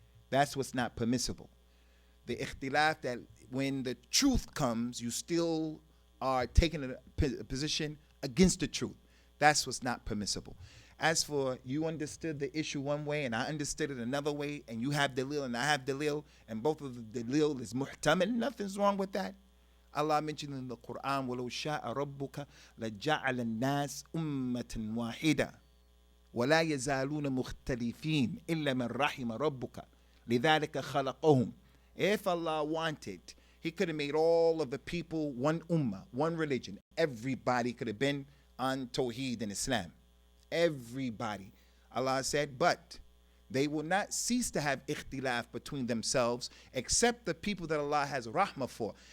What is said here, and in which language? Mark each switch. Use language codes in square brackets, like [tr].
[en] That's what's not permissible. The ikhtilaf that when the truth comes, you still are taking a position against the truth. That's what's not permissible. As for you understood the issue one way and I understood it another way, and you have dalil and I have dalil, and both of the dalil is muhtamil, nothing's wrong with that. Allah mentioned in the Qur'an, [ar] وَلَوْ شَاءَ رَبُّكَ لَجَعَلَ النَّاسِ أُمَّةً وَاحِدًا وَلَا يَزَالُونَ مُخْتَلِفِينَ إِلَّا مَنْ رَحِمَ رَبُّكَ لِذَلِكَ خَلَقَهُمْ. [en] If Allah wanted, He could have made all of the people one ummah, one religion. Everybody could have been on Tawheed and Islam. Everybody. Allah said, but they will not cease to have ikhtilaf between themselves except the people that Allah has rahmah for.